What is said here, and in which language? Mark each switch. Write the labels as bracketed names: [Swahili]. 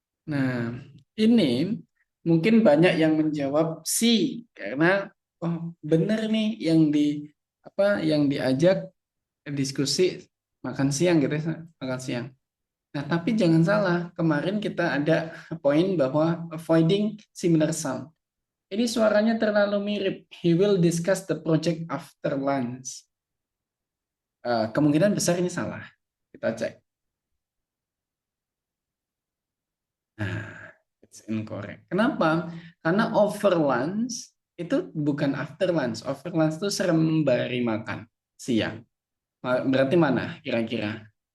[Indonesian] Nah, ini mungkin banyak yang menjawab C karena oh bener nih yang diajak diskusi makan siang gitu ya, makan siang. Nah, tapi jangan salah, kemarin kita ada poin bahwa [English] avoiding similar sound. [Indonesian] Ini suaranya terlalu mirip. [English] He will discuss the project after lunch. [Indonesian] Kemungkinan besar ini salah. Kita cek. Nah, [English] it's incorrect. [Indonesian] Kenapa? Karena over lunch itu bukan after lunch. Over lunch itu sembari makan siang. Berarti mana kira-kira?